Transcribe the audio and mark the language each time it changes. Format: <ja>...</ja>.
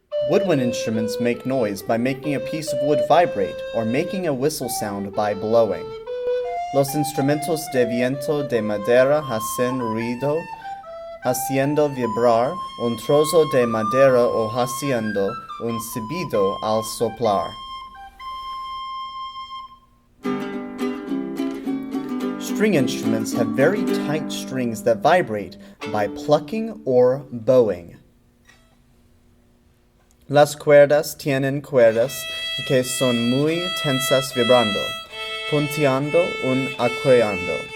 <en>Woodwind instruments make noise by making a piece of wood vibrate or making a whistle sound by blowing.</en> <es>Los instrumentos de viento de madera hacen ruido haciendo vibrar un trozo de madera o haciendo un silbido al soplar.</es> <en>String instruments have very tight strings that vibrate by plucking or bowing.</en> <es>Las cuerdas tienen cuerdas que son muy tensas vibrando, punteando un accordeando.</es>